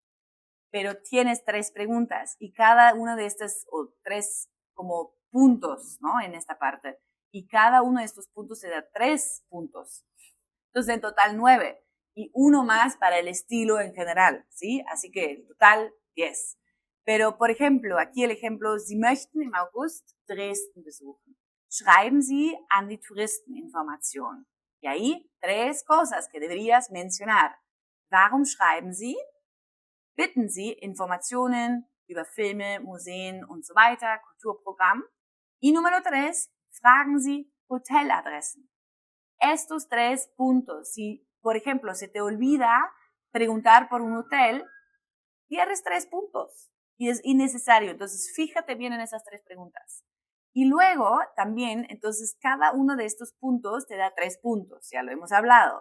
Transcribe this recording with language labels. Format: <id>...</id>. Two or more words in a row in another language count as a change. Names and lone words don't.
<es>Pero tienes 3 preguntas y cada una de estas, o 3 como puntos, ¿no? En esta parte. Y cada uno de estos puntos te da 3 puntos. Entonces, en total 9. Y uno más para el estilo en general, ¿sí? Así que en total 10. Pero, por ejemplo, aquí el ejemplo,</es> <de>Sie möchten im August Dresden besuchen. Schreiben Sie an die Touristeninformation.</de> <es>Y ahí 3 cosas que deberías mencionar.</es> <de>Warum schreiben Sie? Bitten Sie Informationen über Filme, Museen und so weiter, Kulturprogramm.</de> <es>Y número 3,</es> <de>fragen Sie Hoteladressen.</de> <es>Estos 3 puntos, si por ejemplo se te olvida preguntar por un hotel, pierdes 3 puntos y es innecesario. Entonces, fíjate bien en esas 3 preguntas. Y luego, también, entonces, cada uno de estos puntos te da 3 puntos, ya lo hemos hablado.</es>